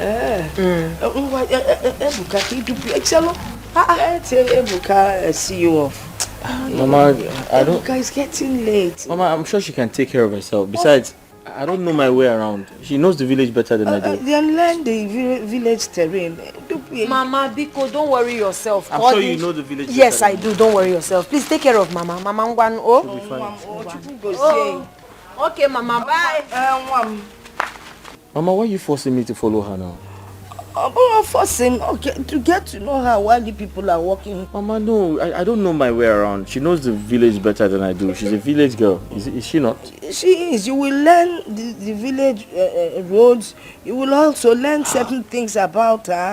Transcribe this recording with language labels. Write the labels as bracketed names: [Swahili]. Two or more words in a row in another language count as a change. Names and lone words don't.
[English] Ebuka, Ebuka, see you off. Mama, I don't... Ebuka is getting late. Mama, I'm sure she can take care of herself. Besides, I don't know my way around. She knows the village better than I do. Then learn the village terrain. Mama, Biko, don't worry yourself. I'm sure you know the village better. Yes, I do. Don't worry yourself. Please take care of Mama. Mama, Ngwan, oh. Okay, Mama, bye. Mama, why are you forcing me to follow her now? I'm not forcing. Okay, to get to know her while the people are walking. Mama, no, I don't know my way around. She knows the village better than I do. She's a village girl. Is she not? She is. You will learn the village roads. You will also learn certain things about her.